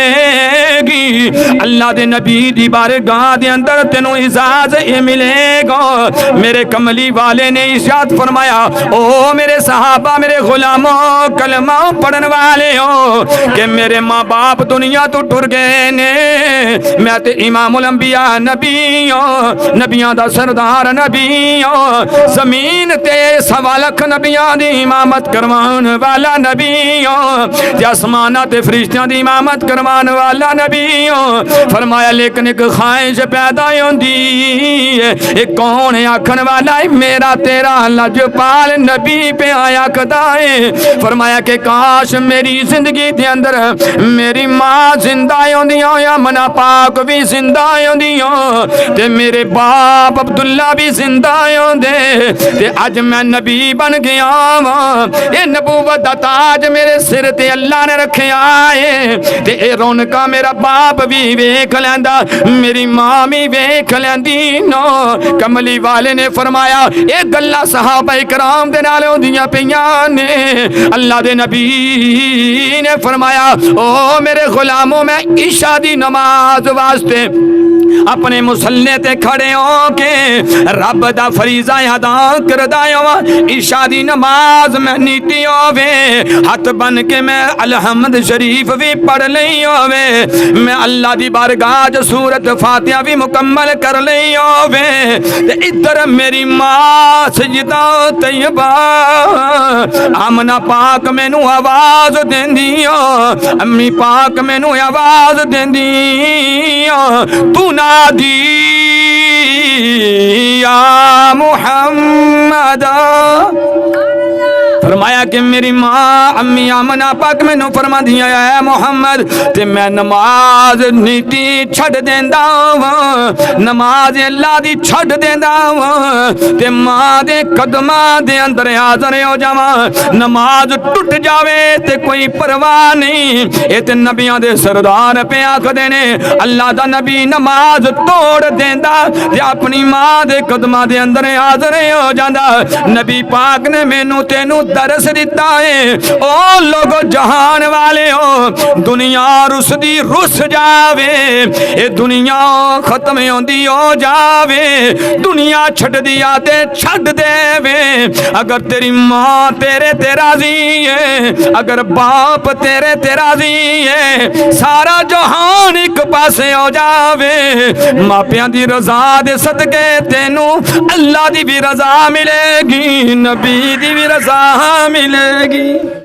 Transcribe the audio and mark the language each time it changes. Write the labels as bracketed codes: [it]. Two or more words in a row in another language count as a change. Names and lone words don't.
[pa] گی اللہ دے نبی دی بارگاہ دے اندر تینوں اجازت ملے گا میرے کملی والے نے ارشاد فرمایا او میرے صحابہ میرے غلاموں کلمہ پڑھن والے ہو کہ میرے ماں باپ دنیا تو ٹر گئے نے میں تے امام الانبیاء نبی ہوں نبیاں دا سردار نبی ہوں زمین تے 1.25 لاکھ نبیاں دی امامت کروان والا نبی ہوں تے آسماناں تے فرشتیاں دی امامت کروان والا نبی ہوں فرمایا لیکن ایک خواہش پیدا ہوندی ہے ایک کون آکھن والا ہے میرا تیرا لجپال نبی پہ آیا کدا ہے فرمایا کہ کاش میری زندگی دے اندر میری ماں زندہ ہوندیاں یا منا پاک بھی زندہ ہوندیاں تے میرے باپ عبداللہ بھی زندہ ہوندے تے اج میں نبی بن گیا ہاں اے نبوت دا تاج میرے سر تے اللہ نے رکھیا ہے تے اے رونقاں میرا باپ بھی ویکھ لیندا میری ماں بھی ویکھ لیندی نو کملی والے نے فرمایا اے گلاں صحابہ کرام دے نال ہوندیاں پیاں نے اللہ دے نبی نے فرمایا او میرے غلاموں میں عشاء دی نماز واسطے اپنے مسلح تے کھڑے ہو کے رب دا فریضہ ادا کردا ہواں عشاء دی نماز میں نیتی ہووے ہاتھ بن کے میں الحمد شریف بھی پڑھ لئی ہووے میں اللہ دی بارگاہ چ سورت فاتحہ بھی مکمل کر لئی ہووے تے ادھر میری ماں سجدہ طیبہ آمنہ پاک مینوں آواز دیندی امی پاک مینوں آواز دیندی تو [ar] نادی یا محمد [pa] فرمایا کہ میری ماں امی آمنہ پاک میں نو فرما دیا اے محمد تے میں نماز نیتی چھڑ دیندا ہاں نماز اللہ دی چھڑ دیندا ہاں تے ماں دے قدماں دے اندر حاضر ہو جاواں نماز ٹوٹ جاوے تے کوئی پرواہ نہیں اے تے نبیاں دے سردار پہ آکھدے نے اللہ دا نبی نماز توڑ دیندا تے اپنی ماں دے قدماں دے اندر حاضر ہو جاندا نبی پاک نے مینوں تینوں درس دیتا ہے او لوگو جہان والے ہو دنیا رس دی رس جاوے اے دنیا ختم ہوندی ہو جاوے دنیا چھڑ دیا تے چھڑ دے وے اگر تیری ماں تیرے تے راضی ہے اگر باپ تیرے تے راضی ہے سارا جہان ایک پاسے ہو جاوے ماپیاں دی رضا دے صدقے تینوں اللہ دی بھی رضا ملے گی نبی دی بھی رضا ملے گی